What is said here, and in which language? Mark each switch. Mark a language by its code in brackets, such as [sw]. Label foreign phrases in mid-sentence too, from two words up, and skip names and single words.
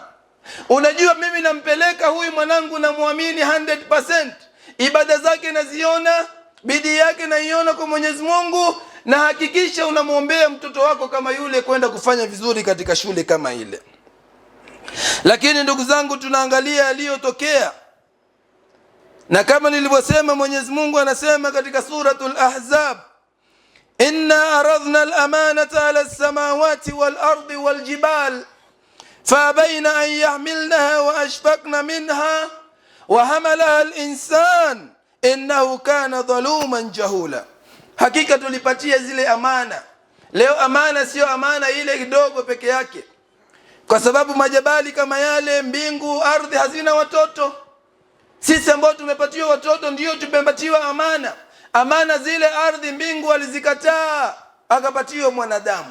[sw] Unajua, mimi nampeleka huyu mwanangu na muamini 100%, ibada zake naziona, bidii yake naiona kwa Mwenyezi Mungu, na hakikisha unamuombea mtoto wako kama yule kwenda kufanya vizuri katika shule kama ile. Lakini ndugu zangu, tunaangalia yaliyotokea, na kama nilivyosema, Mwenyezi Mungu anasema katika suratul Ahzab, [ar] إنا عرضنا الأمانة على السماوات والأرض والجبال فأبين أن يحملنها وأشفقن منها وحملها الإنسان إنه كان ظلوما جهولا. [sw] Hakika tulipatia zile amana. Leo amana sio amana ile kidogo peke yake, kwa sababu majabali kama yale, mbingu, ardhi hazina watoto. Sisi ambao tumepatiwa watoto ndio tumepatiwa amana. Amana zile ardhi, mbingu alizikataa, akapatiwa mwanadamu.